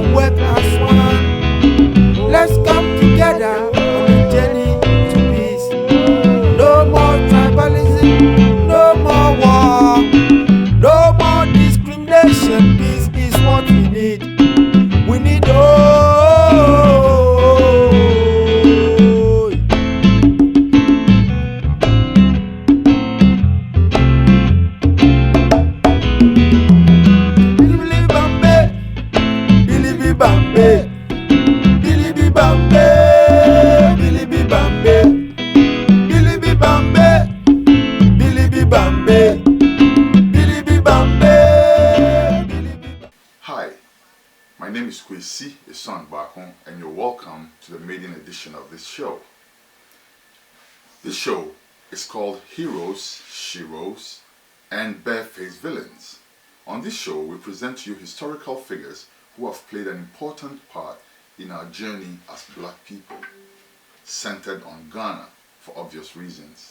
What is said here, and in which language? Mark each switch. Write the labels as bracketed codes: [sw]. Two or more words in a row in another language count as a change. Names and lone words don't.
[en] like last one. Let's come together on the journey to peace. No more tribalism, no more war, no more discrimination. Peace is what we need. We need Bambe, Bilibi Bambe, Bilibi Bambe, Bilibi Bambe, Bilibi Bambe, Bilibi Bambe. Hi, my name is Kwesi E, Baako, and you're welcome to the maiden edition of this show. This show is called Heroes, Sheroes, and Barefaced Villains. On this show, we present to you historical figures who have played an important part in our journey as black people, centered on Ghana for obvious reasons.